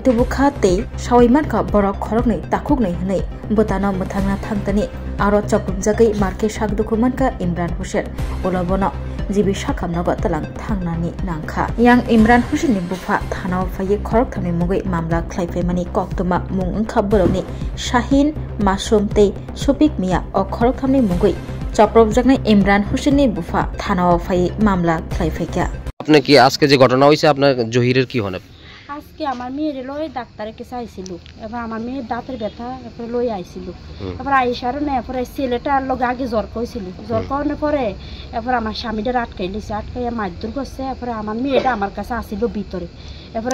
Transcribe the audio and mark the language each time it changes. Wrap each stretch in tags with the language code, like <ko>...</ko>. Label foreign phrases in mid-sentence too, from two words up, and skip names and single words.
<trp>तुबुखा तै सावैमानका बरक खरकनै ताकुगनै हनै बोतानो मथांना थांतनि आरो चपरुमजागै मार्के सागदुकुमानका इमरान हुसैन उलोबनो जिबि साखामनगो तलां थांनानि नांखा यां इमरान हुसैननि बुफा थानाव फायै खरक थांनि मुगै मामला खलायफैमानि कक्तमा मुं ओंखा बरौनि शाहिन मासुम तै सुपिक मिया अ खरक थांनि मुगै চপ্রবজাগনাই ইমরান হোসেনের বুফা থানাও ফাই মামলা খলাইফেকা</trp> <bn>আপনি কি আজকে যে ঘটনা হইছে আপনার জহিরের কি হনে আজকে আমার মেয়ের লই ডাক্তারের কাছে আইছিল এবার আমার মেয়ের দাঁতের ব্যথা এরপর লই আইছিল এরপর আইসার না এরপর ছেলেটার লগে আগে জ্বর কইছিল জ্বর করানোর পরে এরপর আমার স্বামীটা আটকাই দিছে আটকাইয়া মারধর করছে এরপর আমার মেয়েটা আমার কাছে আসিল ভিতরে এরপর</bn>